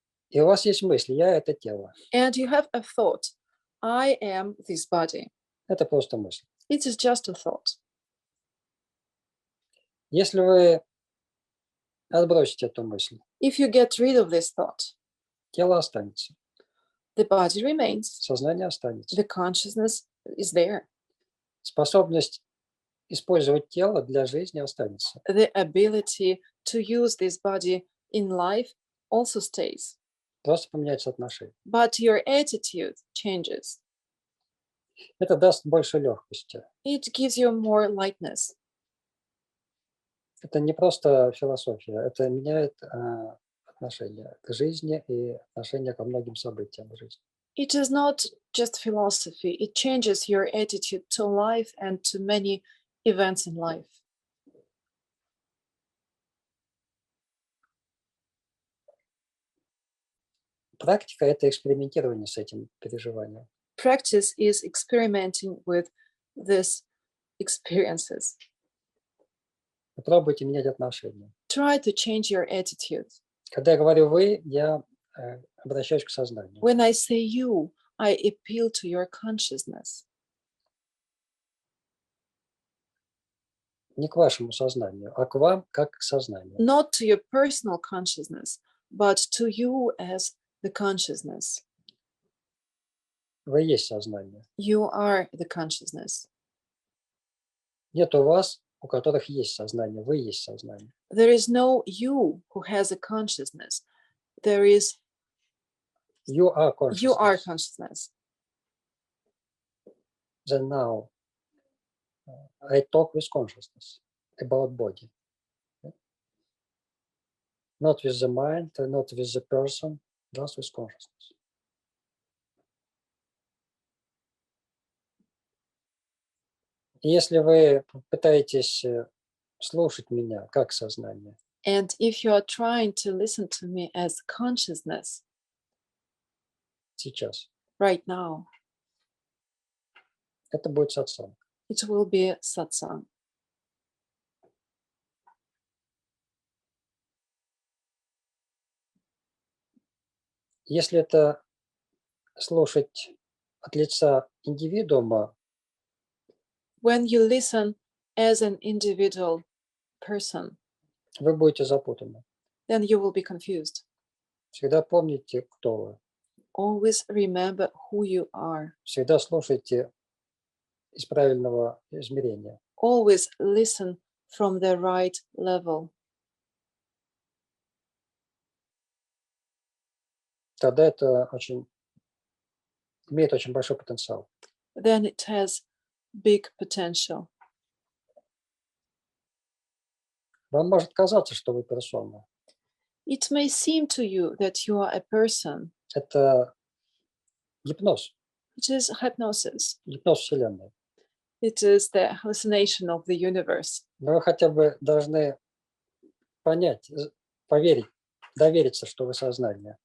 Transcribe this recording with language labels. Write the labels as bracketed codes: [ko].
[ru] И у вас есть мысль, я это тело. [en] And you have a thought. I am this body. [ru] Это просто мысль. [en] It is just a thought. [ru] Если вы отбросите эту мысль, [en] If you get rid of this thought, [ru] тело останется, [en] the body remains. [ru] сознание останется. [en] The consciousness is there. [ru] Способность использовать тело для жизни останется. [en] The ability to use this body in life also stays. [ru] Просто поменяется отношение. [en] But your attitude changes. [ru] Это даст больше легкости. [en] It gives you more lightness. [ru] Это не просто философия, это меняет отношение к жизни и отношение ко многим событиям в жизни. [en] It is not just philosophy. It changes your attitude to life and to many events in life. [ru] Практика – это экспериментирование с этим переживанием. [en] Practice is experimenting with these experiences. [ru] Попробуйте менять отношения. [en] Try to change your attitude. [ru] Когда я говорю «вы», я обращаюсь к сознанию. [en] When I say you, I appeal to your consciousness. [ru] Не к вашему сознанию, а к вам как к сознанию. [en] Not to your personal consciousness, but to you as the consciousness. [ru] Вы есть сознание. [en] You are the consciousness. [ru] Нет у вас, у которых есть сознание. Вы есть сознание. [en] There is no you who has a consciousness. There is You are consciousness. you are consciousness. Then now, I talk with consciousness about body. Not with the mind, not with the person, just with consciousness. [ru] Если вы пытаетесь слушать меня как сознание, [en] and if you are trying to listen to me as consciousness [ru] сейчас, [en] right now, [ru] это будет сатсанг. [en] it will be satsang. [ru] Если это слушать от лица индивидуума, [en] When you listen as an individual person, [ru] вы будете запутаны. [en] then you will be confused. [ru] Всегда помните, кто вы. [en] Always remember who you are. [ru] Всегда слушайте из правильного измерения. [en] Always listen from the right level. [ru] Тогда это имеет очень большой потенциал. [en] Then it has big potential. [ru] Вам может казаться, что вы персона. [en] It may seem to you that you are a person. [ru] Это гипноз, [en] It is hypnosis. [ru] гипноз Вселенной. [en] It is the hallucination of the universe. [ru] Но вы хотя бы должны понять, поверить, довериться, что вы сознание.